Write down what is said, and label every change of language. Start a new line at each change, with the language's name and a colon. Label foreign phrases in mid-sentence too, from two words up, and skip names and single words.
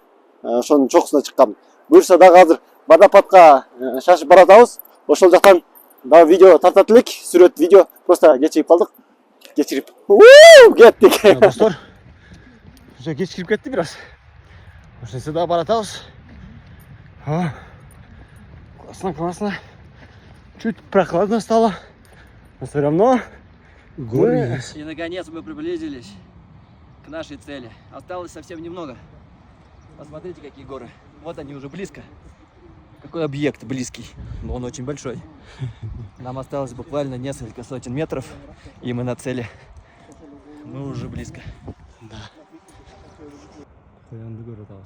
Kyrgyz: Ошонун чокусуна чыккам. Буюрса дагы азыр водопадка шашып баратабыз. Ошол жактан дагы видео тартат элек. Сүрөт видео просто кечигип калдык. Кечирип кеттик. Достор, уже кечирип кетти бир аз. Ошонсо дагы баратабыз.
Russian: Классно. Чуть прохладно стало. Но все равно горы есть. И наконец мы приблизились к нашей цели. Осталось совсем немного. Посмотрите, какие горы. Вот они уже близко. Какой объект близкий. Но он очень большой. Нам осталось буквально несколько сотен метров, и мы на цели. Мы уже близко.
Kyrgyz: Да. Коянды көрөтабыз.